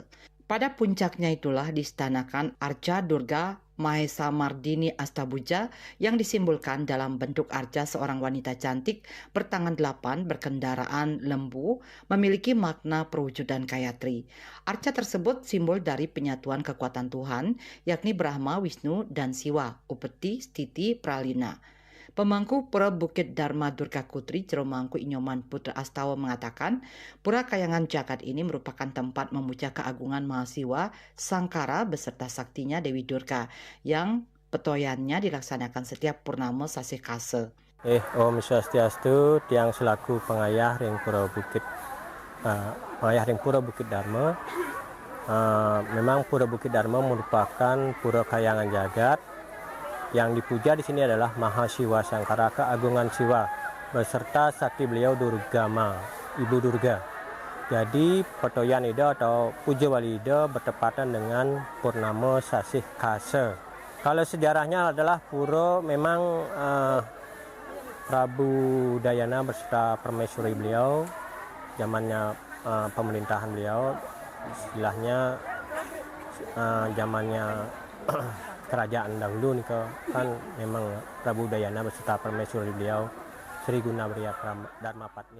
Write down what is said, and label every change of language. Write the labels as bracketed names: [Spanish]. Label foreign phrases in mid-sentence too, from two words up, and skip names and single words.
[Indonesian] Pada puncaknya itulah diistanakan Arca Durga Mahesa Mardini Astabuja yang disimbolkan dalam bentuk arca seorang wanita cantik bertangan 8 berkendaraan lembu memiliki makna perwujudan Gayatri. Arca tersebut simbol dari penyatuan kekuatan Tuhan yakni Brahma, Wisnu, dan Siwa, Upeti, Stiti, Pralina. Pemangku Pura Bukit Dharma Durga Kutri Jeromangku Inyoman Putra Astawa mengatakan, pura kayangan jagat ini merupakan tempat memuja keagungan Mahasiwa Sangkara beserta saktinya Dewi Durga yang petoyannya dilaksanakan setiap purnama sasi kase. [Balinese] Om Swastiastu, tiang selaku pengayah ring Pura Bukit, pengayah ring Pura Bukit Dharma. [Indonesian] Memang Pura Bukit Dharma merupakan pura kayangan jagat. Yang dipuja di sini adalah Mahasiwa Sangkara, keagungan Siwa, beserta sakti beliau Durgama, Ibu Durga. Jadi Petoyan Ida atau Puja Wali Ida bertepatan dengan Purnama Sasih Kasa. Kalau sejarahnya adalah pura memang Prabu Dayana beserta permaisuri beliau, zamannya pemerintahan beliau, istilahnya zamannya kerajaan dahulu nih kan memang Prabu Dayana beserta permaisuri beliau Sri Gunawarya Dharma Patni.